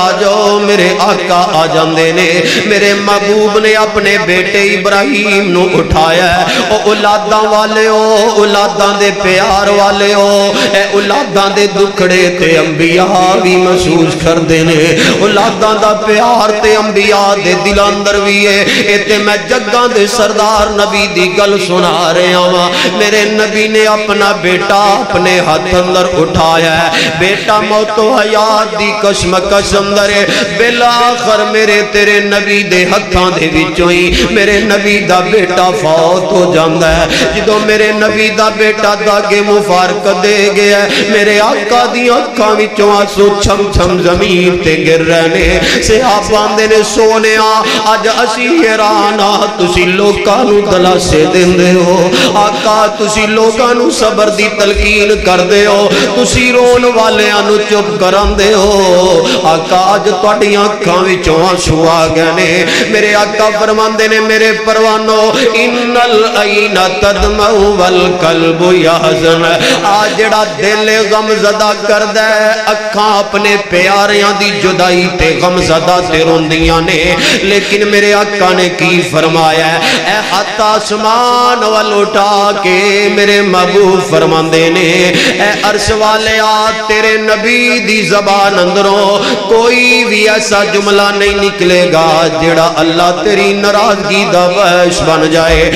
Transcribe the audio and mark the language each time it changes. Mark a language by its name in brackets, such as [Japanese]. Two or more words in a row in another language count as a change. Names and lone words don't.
[Punjabi] جاؤ میرے آقا آ جاندے نے میرے محبوب نے اپنے بیٹے ابراہیم نو اٹھایا ہے او اولاداں والے ہو اولاداں دے پیار والے ہو اے اولاداں دے دکھڑے تے انبیاء بھی محسوس کر دینے اولاداں دا پیار تے انبیاء دے دل اندر بھی ہے اتے میں جگاں دے سردار نبی دی گل سنا رہے ہوں میرے نبی نے اپنا بیٹا اپنے ہاتھ اندر اٹھایا ہے بیٹا موت و حیات دی کشمکش اندر ہے بالآخر میرے تیرے نبی دے ہتھاں دے وچوں ہی میرے نبی دا بیٹا فوت ہو جاندا ہے جدوں میرے نبی دا بیٹا داغے مفارقت دے گیا ہے میرے آقا دی اکھاں وچوں آنسو چھم چھم زمین تے گر رہنے صحابہ نے سونیا اج اسی حیران تسی لوکاں نو دلاسے دیندے ہو آقا تسی لوکاں نو صبر دی تلقین کردے ہو تسی رون والیاں نو چپ کراندے ہو آقا اج تہاڈیاں اکھاں وچوں آنسو آ گئے نے میرے آقا فرماندے نے میرے پروانو [Arabic] ان العین تدمع والقلب یحزن [Punjabi] آ جڑا دل غم زدہ کردا ہے اکھاں اپنے پیاریاں دی جدائی تے غمزدہ تے روندیاں نے، لیکن میرے آقا نے کی فرمایا ہے، اے ہاتھ آسمان وال اٹھا کے میرے محبوب فرماندے نے، اے عرش والے تیرے نبی دی زبان اندروں کوئی بھی ایسا جملہ نہیں نکلے گا جڑا اللہ تیری ناراضگی دا باعث بن جائے۔